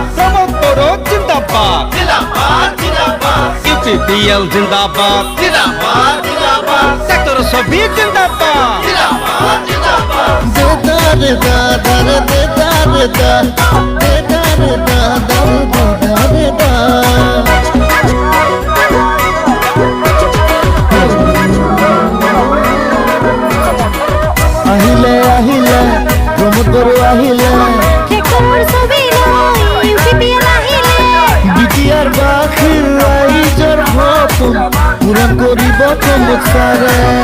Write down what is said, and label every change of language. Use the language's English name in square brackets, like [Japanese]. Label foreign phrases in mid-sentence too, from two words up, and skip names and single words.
[Assamese] প্রমোদর জিন্দাবাদ জিন্দাবাদ জিন্দাবাদ ইউপিপিএল জিন্দাবাদ জিন্দাবাদ জিন্দাবাদ সেক্টর সবই জিন্দাবাদ জিন্দাবাদ জিন্দাবাদ দেদার দাদার দেদার দা দেদার দাদার দেদার দা আহিলে আহিলে প্রমোদর আহিলে বিটিআর বাখির রাইজর হপন পূরণ করিব চমৎকারে